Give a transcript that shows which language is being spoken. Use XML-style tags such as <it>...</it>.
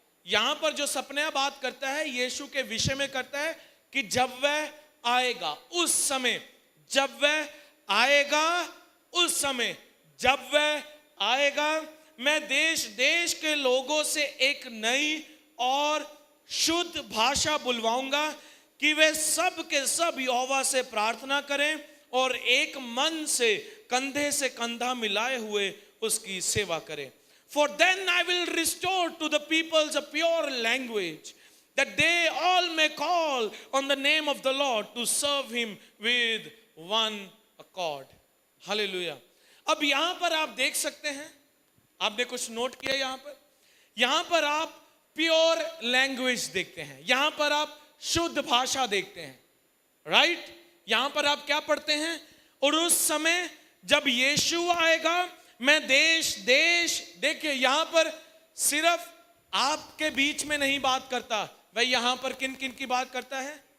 <hi>यहां पर जो सपना बात करता है यीशु के विषय में करता है कि जब वह आएगा, उस समय, जब वह आएगा, उस समय, जब वह आएगा, मैं देश देश के लोगों से एक नई और शुद्ध भाषा बुलवाऊंगा कि वे सब के सब यहोवा से प्रार्थना करें और एक मन से कंधा मिलाए हुए उसकी सेवा करें।</hi> <en>For then I will restore to the peoples a pure language, that they all may call on the name of the Lord to serve him with one accord. Hallelujah.</en> <hi>अब यहां पर आप देख सकते हैं, आपने कुछ नोट किया यहां पर आप</hi> <en>pure language</en> <hi>देखते हैं, यहां पर आप शुद्ध भाषा देखते हैं, राइट? यहां पर आप क्या पढ़ते हैं? और उस समय जब यीशु आएगा, मैं देश देश, देखिए यहां पर सिर्फ आपके बीच में नहीं बात करता, वह यहां पर किन किन की बात करता है?</hi>